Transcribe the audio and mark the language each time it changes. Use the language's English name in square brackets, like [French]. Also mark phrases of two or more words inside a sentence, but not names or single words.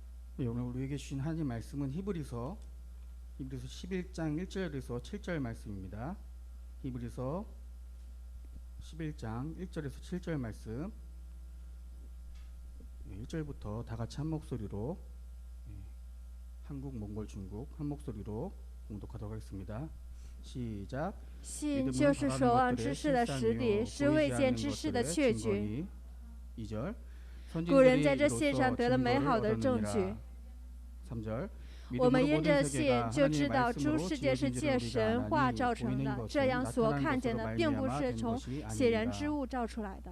[Korean] 네, 오늘 우리에게 주신 하나님 말씀은 히브리서 11장 1절에서 7절 말씀입니다. 히브리서 11장 1절에서 7절 말씀, 1절부터 다 같이 한 목소리로, 한국, 몽골, 중국 한 목소리로 봉독하도록 하겠습니다. 시작. [Chinese] 信就是守望之事的实底，是未见之事的确据。 [Korean] 2절. [Chinese] 古人在这信上得了美好的证据。 [Korean] 3절. [Chinese] 我们因着信就知道诸世界是借神话造成的，这样所看见的并不是从显然之物造出来的。